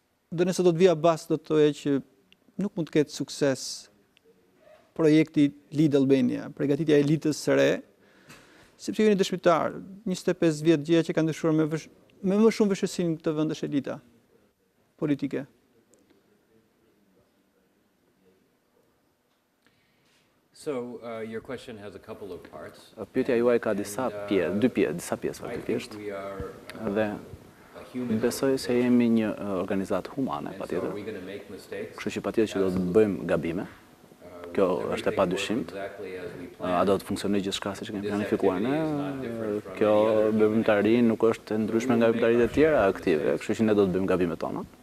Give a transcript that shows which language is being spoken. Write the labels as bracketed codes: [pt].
[sq] Dhe nëse do të vija bas, do të thoya që nuk mund të ketë sukses projekti Lead Albania, përgatitja e elitës së re, sepse jeni dëshmitar, 25 vjet gjëja që kanë ndryshuar me më shumë vështirësi në këtë vend është elita politike. [en] So your question has a couple of parts. [sq] Pyetja juaj ka dy pjesë faktikisht. Dhe besoj se jemi një organizatë humane, patjetër. Kështu që patjetër që do të bëjmë gabime. Kjo është e padyshimit. A do të funksionojë gjithçka siç kemi planifikuar ne? Kjo veprimtari nuk është e ndryshme nga veprimtaritë e tjera aktive, kështu që ne do të bëjmë gabimet tona.